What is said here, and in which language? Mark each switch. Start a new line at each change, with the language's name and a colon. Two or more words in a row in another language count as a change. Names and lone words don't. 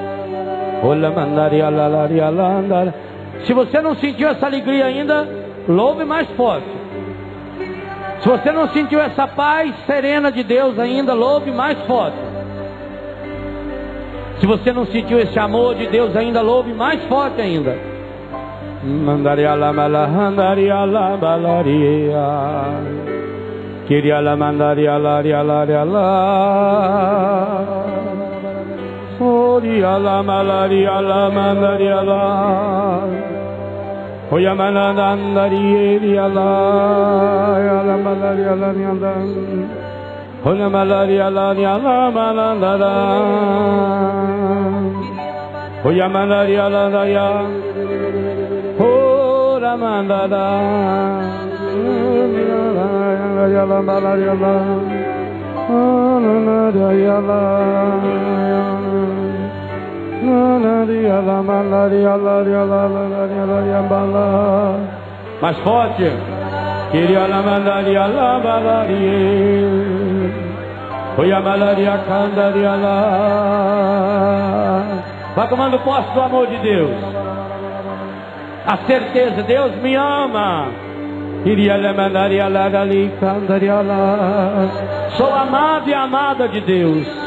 Portuguese: Se você não sentiu essa alegria ainda, louve mais forte. Se você não sentiu essa paz serena de Deus ainda, louve mais forte. Se você não sentiu esse amor de Deus ainda, louve mais forte ainda. Mandariala malahandariala balaria. Kiriala mandariala riala riala. Oriala malariala mandariala. Oyamanandariala yala malariala niandan. Hola malaria la niala manandara. Hoya malaria la daya. Hola mandara. Ya la malaria la. Hola daya la. Malaria la malaria la la bala. Mais forte. Queria la malaria la balaria. Foi a malaria candaria lá. Vai tomando posse do amor de Deus. A certeza, Deus me ama. Sou amado e amada de Deus.